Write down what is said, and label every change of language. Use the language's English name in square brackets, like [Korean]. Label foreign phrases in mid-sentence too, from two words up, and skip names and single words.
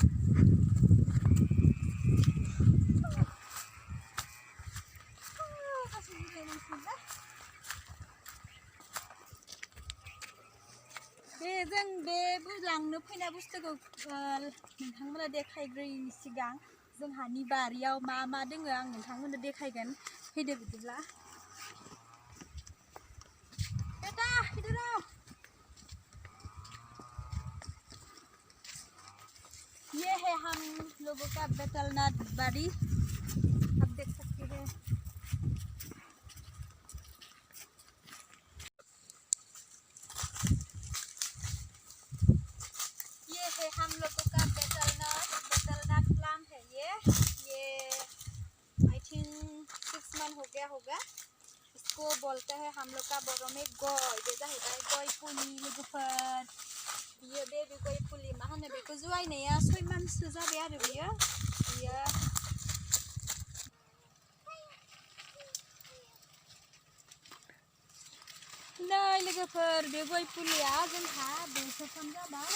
[Bodo] जों बे लांनो फैनाय बुस्थुखौ नोंथांमोना देखायग्रोयिनि सिगां जोंहानि बारियाव मा मा दोङो आं नोंथांमोननो देखायगोन। फैदो बिदिब्ला। [Hindi] बेटा इधर आओ। ये है हम लोगों का बेटलनाथ बाड़ी, आप देख सकते हैं। हम लोगों का बेटलनाथ प्लांट है। ये [English] I think [Hindi] 6 मंथ हो गया होगा। इसको बोलते हैं हम लोग का बोरो में गय। [Bodo] बे जाहैबाय गय फुलि लोगोफोर। बियो बे गय फुलि मा होनो बेखौ जुवायनाया 6 मान्थसो जाबाय आरो बियो। नै लोगोफोर, बे गय फुलिया जोंहा बोसोरथाम जाबाय।